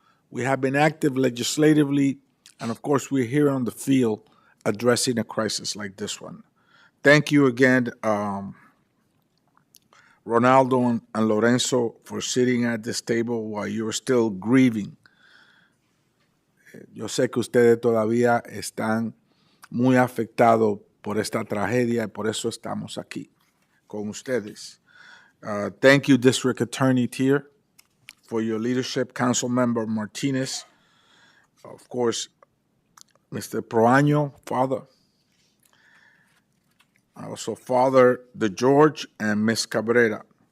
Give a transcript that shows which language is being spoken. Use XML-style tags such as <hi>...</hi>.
<en>We have been active legislatively, and of course, we're here on the field addressing a crisis like this one. Thank you again, Ronaldo and Lorenzo, for sitting at this table while you're still grieving.</en> <es>Yo sé que ustedes todavía están muy afectados por esta tragedia y por eso estamos aquí con ustedes.</es> <en>Thank you, District Attorney Tier, for your leadership. Council Member Martinez, of course, Mr. Proaño, Father, also Father DeGeorge, and Ms. Cabrera.</en>